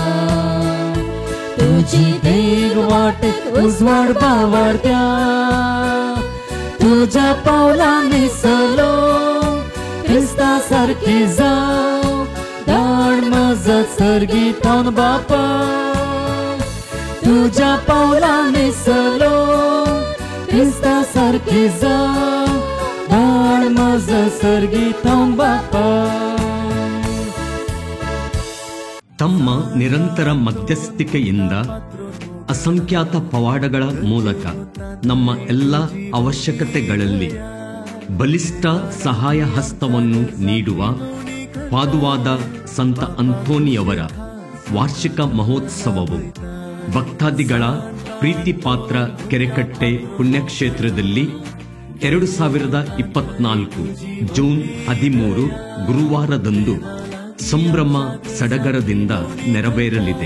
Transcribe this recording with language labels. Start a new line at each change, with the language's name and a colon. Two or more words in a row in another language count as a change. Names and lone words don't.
Konkani: तुजी देग वाटेक उजवाड बावरत्या तुझ्या पावलांनी चलो क्रिस्ता सारकी जाव धाड मजत सर्गीतान बापा तुझ्या पावलांनी चलो क्रिस्ता सारकी जाव धाड मजत सर्गीतान बापा.
Kannada: ತಮ್ಮ ನಿರಂತರ ಮಧ್ಯಸ್ಥಿಕೆಯಿಂದ ಅಸಂಖ್ಯಾತ ಪವಾಡಗಳ ಮೂಲಕ ನಮ್ಮ ಎಲ್ಲ ಅವಶ್ಯಕತೆಗಳಲ್ಲಿ ಬಲಿಷ್ಠ ಸಹಾಯ ಹಸ್ತವನ್ನು ನೀಡುವ ಪಾದುವಾದ ಸಂತ ಅಂತೋನಿಯವರ ವಾರ್ಷಿಕ ಮಹೋತ್ಸವವು ಭಕ್ತಾದಿಗಳ ಪ್ರೀತಿ ಪಾತ್ರ ಕೆರೆಕಟ್ಟೆ ಪುಣ್ಯಕ್ಷೇತ್ರದಲ್ಲಿ 2024 ಜೂನ್ 13 ಗುರುವಾರದಂದು ಸಂಭ್ರಮ ಸಡಗರದಿಂದ ನೆರವೇರಲಿದೆ.